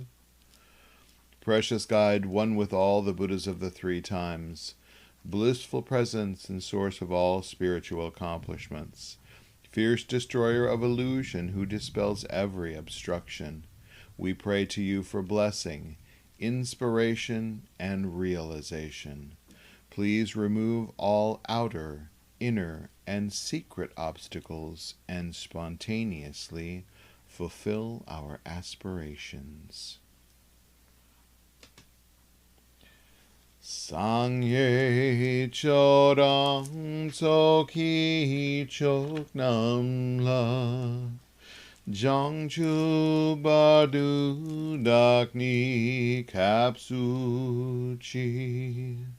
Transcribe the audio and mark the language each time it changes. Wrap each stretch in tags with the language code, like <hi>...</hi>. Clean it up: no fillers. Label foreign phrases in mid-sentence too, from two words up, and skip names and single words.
<en>Precious Guide, one with all the Buddhas of the 3 times, blissful presence and source of all spiritual accomplishments, fierce destroyer of illusion who dispels every obstruction, we pray to you for blessing inspiration, and realization. Please remove all outer, inner, and secret obstacles and spontaneously fulfill our aspirations.</en> <bo>སངས་རྒྱས་ཆོས་དང་ཚོགས་ཀྱི་མཆོག་རྣམས་ལ་ བྱང་ཆུབ་བར་དུ་བདག་ནི་སྐྱབས་སུ་མཆི</bo>